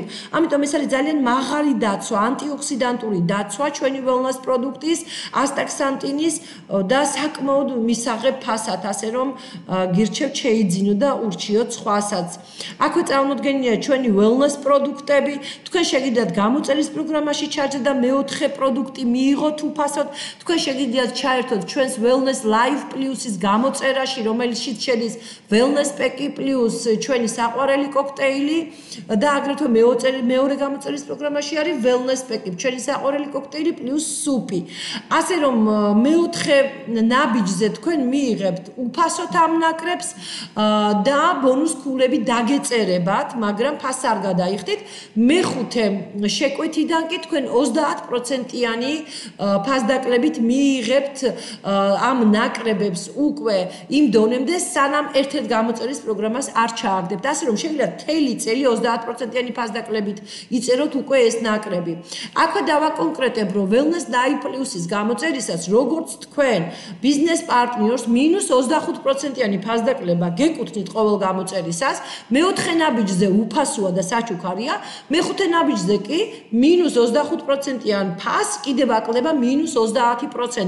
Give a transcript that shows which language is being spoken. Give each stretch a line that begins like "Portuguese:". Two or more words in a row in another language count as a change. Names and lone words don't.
Georgian: ამიტომ ეს არის ძალიან მაღალი დაცვა, ანტიოქსიდანტური დაცვა ჩვენი ველნეს პროდუქტის, ასტაქსანტინის და საკმაოდ მისაღებ ფასად, ასე რომ გირჩევთ შეიძინო და ურჩიოთ სხვასაც. აქვე წარმოდგენილია ჩვენი wellness პროდუქტები. თქვენ შეგიძლიათ გამოწერის პროგრამაში ჩაჯდეთ და მეოთხე პროდუქტი მიიღოთ უფასოდ. თქვენ შეგიძლიათ ჩაერთოთ ჩვენს
English: wellness live plus-
Georgian: ის გამოწერაში, რომელშიც შედის
English: wellness pack plus
Georgian: ჩვენი საყვარელი კოქტეილი და აგრეთვე მეორე გამოწერის პროგრამაში არის
English: wellness pack,
Georgian: ჩვენი საყვარელი კოქტეილი plus სუპი. ასე რომ მეოთხე ნაბიჯზე თქვენ მიიღებთ უფასოდ ამ ნაკრებს და ბონუს ქულები დაგეწერებათ, მაგრამ ფასს არ გადაიხდით. მეხუთე შეკვეთიდან კი თქვენ 30%-იანი ფასდაკლებით მიიღებთ ამ ნაკრებებს უკვე იმ დონემდე, სანამ ერთ-ერთ გამოწერის პროგრამას არ ჩააგდებთ. ასე რომ შეგიძლიათ მთელი წელი 30%-იანი ფასდაკლებით იწეროთ უკვე ეს ნაკრები. აქვე დავაკონკრეტებ, რომ
English: wellness live plus-
Georgian: ის გამოწერისას, როგორც თქვენ ბიზნეს პარტნიორს -25%-იანი ფასდაკლება გეკუთვნით ყოველ გამოწერისას, მეოთხე ნაბიჯზე უფასოა და საჩუქარია, მეხუთე ნაბიჯზე კი -25%-იან ფასს კიდევ აკლდება -30%.